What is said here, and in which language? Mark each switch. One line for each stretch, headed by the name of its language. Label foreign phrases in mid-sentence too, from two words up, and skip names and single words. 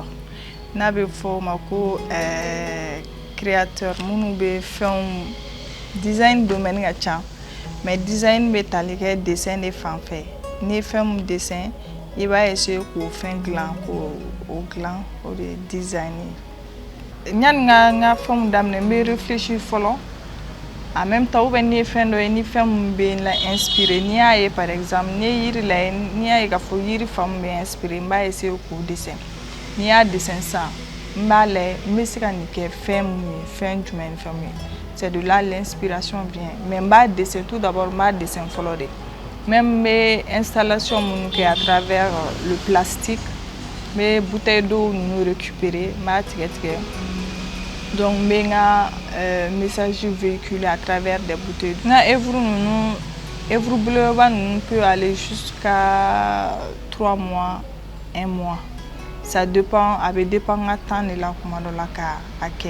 Bambara: N'a bɛ fɔ o ma ko créateur minnu bɛ fɛnw design domaine ka ca, mais design bɛ tali kɛ dessin de fan fɛ. N'i ye fɛn min dessin, i b'a essayer k'o fɛn dilan, k'o dilan, o de ye design ye. Yani n ka fɛnw daminɛ, n bɛ réfléchir fɔlɔ.
French: En même temps, ou bien
Bambara: ni fɛn dɔ ye ni fɛn min bɛ la inspiré, n'i
French: y'a ye par exemple,
Bambara: n'i ye yiri lajɛ, n'i y'a ye k'a fɔ yiri fan min bɛ inspiré, n b'a essayer k'o dessin. N'i y'a dessin sisan, n b'a lajɛ n bɛ se ka nin kɛ fɛn min ye, fɛn jumɛn ni fɛn min ye.
French: C'est de là l'inspiration vient.
Bambara: Mais n b'a dessin tout d'abord, n b'a dessin fɔlɔ de. Même n bɛ installation minnu kɛ
French: à travers le plastique,
Bambara: n bɛ
French: bouteille d'eau
Bambara: ninnu récupérer, n b'a tigɛ tigɛ.
French: Donc, je vais message véhiculé à travers des bouteilles. Œuvre bleue peut aller jusqu'à 3 mois, 1 mois. Ça dépend, ça dépend de temps de la commande de la carte.